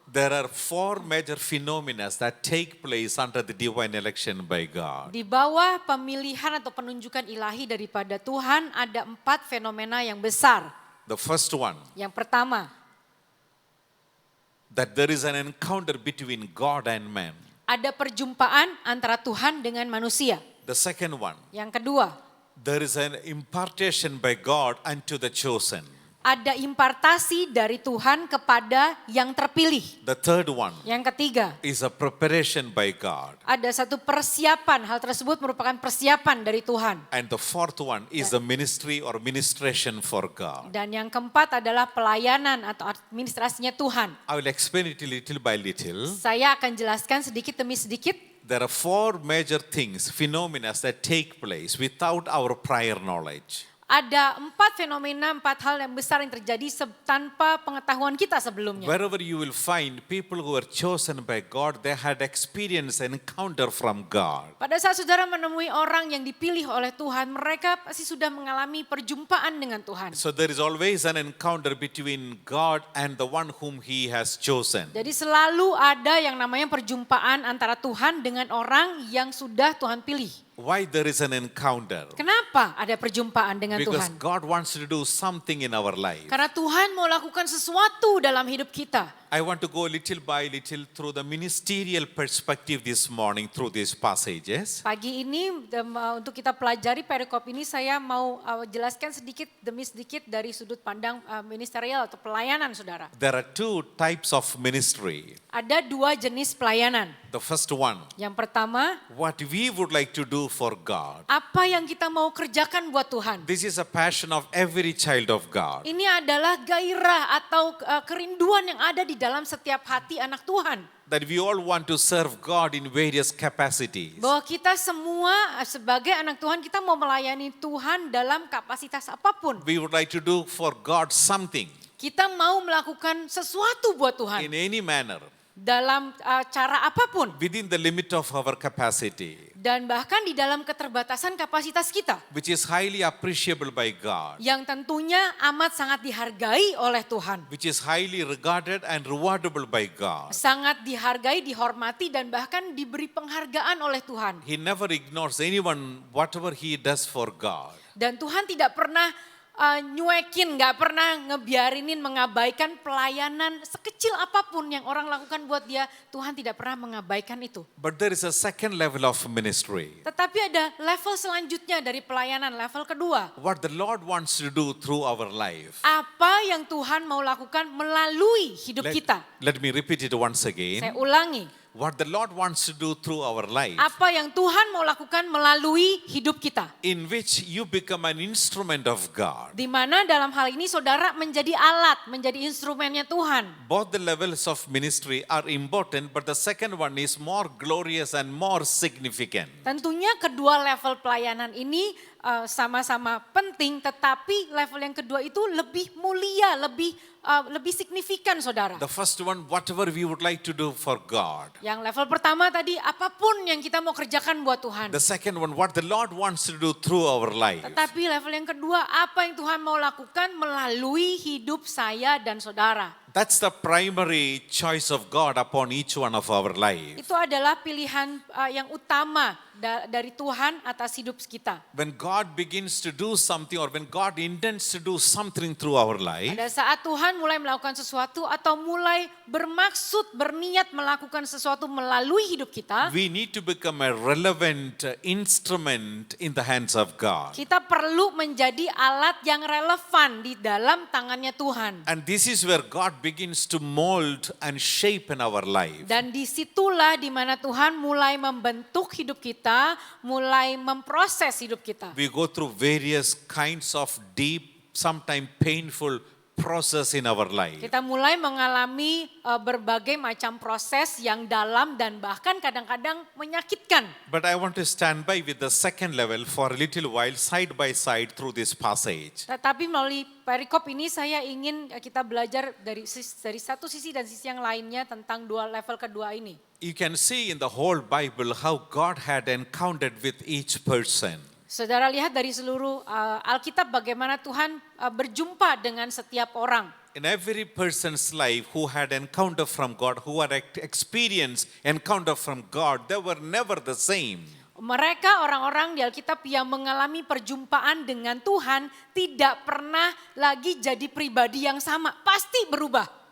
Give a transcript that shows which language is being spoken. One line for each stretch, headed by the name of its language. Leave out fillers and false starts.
English: There are four major phenomena that take place under the divine election by God.
Indonesian: Di bawah pemilihan atau penunjukan ilahi daripada Tuhan ada 4 fenomena yang besar.
English: The first one,
Indonesian: Yang pertama,
English: that there is an encounter between God and man.
Indonesian: ada perjumpaan antara Tuhan dengan manusia.
English: The second one,
Indonesian: Yang kedua,
English: there is an impartation by God unto the chosen.
Indonesian: ada impartasi dari Tuhan kepada yang terpilih.
English: The third one
Indonesian: Yang ketiga,
English: is a preparation by God.
Indonesian: ada satu persiapan. Hal tersebut merupakan persiapan dari Tuhan.
English: And the fourth one is the ministry or ministration for God.
Indonesian: Dan yang keempat adalah pelayanan atau administrasinya Tuhan.
English: I will explain it little by little.
Indonesian: Saya akan jelaskan sedikit demi sedikit.
English: There are four major things, phenomena that take place without our prior knowledge.
Indonesian: Ada 4 fenomena, 4 hal yang besar yang terjadi tanpa pengetahuan kita sebelumnya.
English: Wherever you will find people who were chosen by God, they had experience and encounter from God.
Indonesian: Pada saat saudara menemui orang yang dipilih oleh Tuhan, mereka pasti sudah mengalami perjumpaan dengan Tuhan.
English: So there is always an encounter between God and the one whom He has chosen.
Indonesian: Jadi selalu ada yang namanya perjumpaan antara Tuhan dengan orang yang sudah Tuhan pilih.
English: Why there is an encounter?
Indonesian: Kenapa ada perjumpaan dengan
English: Because
Indonesian: Tuhan?
English: God wants to do something in our life.
Indonesian: Karena Tuhan mau lakukan sesuatu dalam hidup kita.
English: I want to go little by little through the ministerial perspective this morning through these passages.
Indonesian: Pagi ini untuk kita pelajari perikop ini saya mau jelaskan sedikit demi sedikit dari sudut pandang ministerial atau pelayanan saudara.
English: There are two types of ministry.
Indonesian: Ada 2 jenis pelayanan.
English: The first one,
Indonesian: Yang pertama,
English: what we would like to do for God.
Indonesian: apa yang kita mau kerjakan buat Tuhan.
English: This is a passion of every child of God.
Indonesian: Ini adalah gairah atau kerinduan yang ada di dalam setiap hati anak Tuhan.
English: That we all want to serve God in various capacities.
Indonesian: Bahwa kita semua sebagai anak Tuhan, kita mau melayani Tuhan dalam kapasitas apapun.
English: We would like to do for God something
Indonesian: Kita mau melakukan sesuatu buat Tuhan.
English: in any manner
Indonesian: Dalam cara apapun.
English: within the limit of our capacity,
Indonesian: Dan bahkan di dalam keterbatasan kapasitas kita.
English: which is highly appreciable by God,
Indonesian: Yang tentunya amat sangat dihargai oleh Tuhan.
English: which is highly regarded and rewardable by God.
Indonesian: Sangat dihargai, dihormati dan bahkan diberi penghargaan oleh Tuhan.
English: He never ignores anyone, whatever he does for God.
Indonesian: Dan Tuhan tidak pernah nyuekin, gak pernah ngebiarinin, mengabaikan pelayanan sekecil apapun yang orang lakukan buat dia. Tuhan tidak pernah mengabaikan itu.
English: But there is a second level of ministry.
Indonesian: Tetapi ada level selanjutnya dari pelayanan, level kedua.
English: What the Lord wants to do through our life.
Indonesian: Apa yang Tuhan mau lakukan melalui hidup kita.
English: Let me repeat it once
Indonesian: Saya
English: again.
Indonesian: ulangi.
English: What the Lord wants to do through our life.
Indonesian: Apa yang Tuhan mau lakukan melalui hidup kita.
English: In which you become an instrument of God.
Indonesian: Di mana dalam hal ini saudara menjadi alat, menjadi instrumennya Tuhan.
English: Both the levels of ministry are important, but the second one is more glorious and more significant.
Indonesian: Tentunya kedua level pelayanan ini sama-sama penting, tetapi level yang kedua itu lebih mulia, lebih signifikan saudara.
English: The first one, whatever we would like to do for God.
Indonesian: Yang level pertama tadi, apapun yang kita mau kerjakan buat Tuhan.
English: The second one, what the Lord wants to do through our life.
Indonesian: Tetapi level yang kedua, apa yang Tuhan mau lakukan melalui hidup saya dan saudara.
English: That's the primary choice of God upon each one of our lives.
Indonesian: Itu adalah pilihan yang utama dari Tuhan atas hidup kita.
English: When God begins to do something or when God intends to do something through our life,
Indonesian: Pada saat Tuhan mulai melakukan sesuatu atau mulai bermaksud, berniat melakukan sesuatu melalui hidup kita,
English: we need to become a relevant instrument in the hands of God.
Indonesian: kita perlu menjadi alat yang relevan di dalam tangannya Tuhan.
English: And this is where God begins to mold and shape in our life.
Indonesian: Dan disitulah di mana Tuhan mulai membentuk hidup kita, mulai memproses hidup kita.
English: We go through various kinds of deep, sometimes painful process in our life.
Indonesian: Kita mulai mengalami berbagai macam proses yang dalam dan bahkan kadang-kadang menyakitkan.
English: But I want to stand by with the second level for a little while, side by side through this passage.
Indonesian: Tetapi melalui perikop ini saya ingin kita belajar dari satu sisi dan sisi yang lainnya tentang dua level kedua ini.
English: You can see in the whole Bible how God had encountered with each person.
Indonesian: Saudara lihat dari seluruh Alkitab bagaimana Tuhan berjumpa dengan setiap orang.
English: In every person's life who had encounter from God, who had experienced encounter from God, they were never the same.
Indonesian: Mereka orang-orang di Alkitab yang mengalami perjumpaan dengan Tuhan tidak pernah lagi jadi pribadi yang sama, pasti berubah.